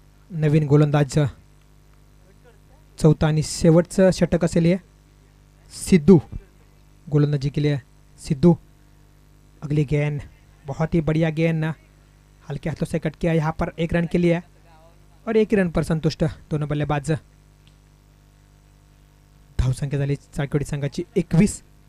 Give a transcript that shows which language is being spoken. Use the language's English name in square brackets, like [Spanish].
[Marathi] नवीन गोलंदाज चौथा आणि शेवटचं षटक असेल हे. [Hindi] सिद्धू गोलंदाजी के लिए. सिद्धू अगली गेंद बहुत ही बढ़िया गेंद, हल्के हाथों से कट किया यहाँ पर 1 रन के लिए और 1 रन पर संतुष्ट दोनों बल्लेबाज. [Marathi] धावसंख्या झाली चायकोडी संघाची 21.